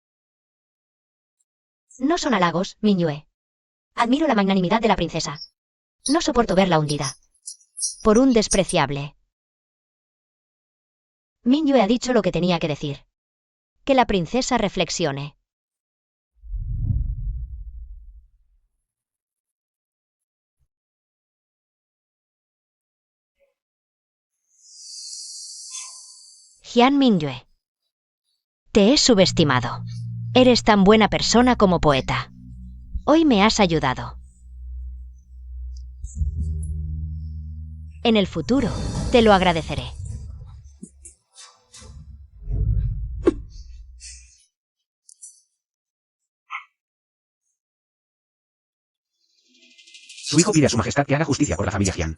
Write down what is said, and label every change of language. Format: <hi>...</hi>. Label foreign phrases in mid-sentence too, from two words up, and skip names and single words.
<es>No son halagos, Mingyue. Admiro la magnanimidad de la princesa. No soporto verla hundida por un despreciable. Mingyue ha dicho lo que tenía que decir. Que la princesa reflexione. Jian Mingyue. Te he subestimado. Eres tan buena persona como poeta. Hoy me has ayudado. En el futuro, te lo agradeceré. Su hijo pide a su majestad que haga justicia por la familia Jian.</es>